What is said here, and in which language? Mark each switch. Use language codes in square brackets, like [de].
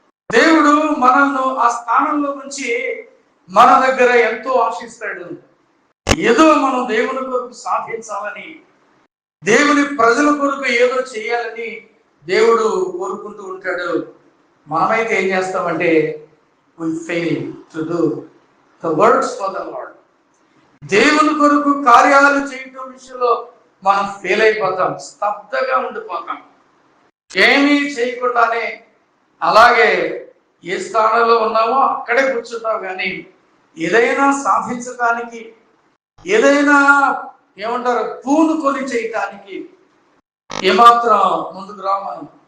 [te] దేవుడు మనల్ని ఆ స్థానంలో నుంచి మన దగ్గర ఎంతో ఆశిస్తాడు. ఏదో మనం దేవుని కొరకు సాధించాలని, దేవుని ప్రజల కొరకు ఏదో చేయాలని దేవుడు కోరుకుంటూ ఉంటాడు. మనమైతే ఏం చేస్తామంటే [en] we fail to do the works for the Lord. [te] దేవుని కొరకు కార్యాలు చేయటం విషయంలో మనం ఫెయిల్ అయిపోతాం, స్తబ్దగా ఉండిపోతాం. ఏమీ చేయకుండానే అలాగే ఏ స్థానంలో ఉన్నామో అక్కడే కూర్చుంటాం. కానీ ఏదైనా సాధించడానికి, ఏదైనా పూనుకొని చేయటానికి ఏమాత్రం ముందుకు రామని